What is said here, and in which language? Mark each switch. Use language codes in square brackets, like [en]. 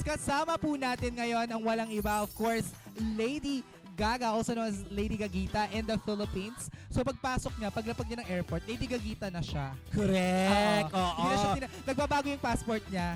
[tl] Kasama po natin ngayon ang walang iba. [en] Of course, Lady Gaga, also known as Lady Gagita in the Philippines. [tl] So pagpasok niya, paglapag niya ng airport, Lady Gagita na siya. Correct. Oo. Hindi na siya nagbabago yung passport niya.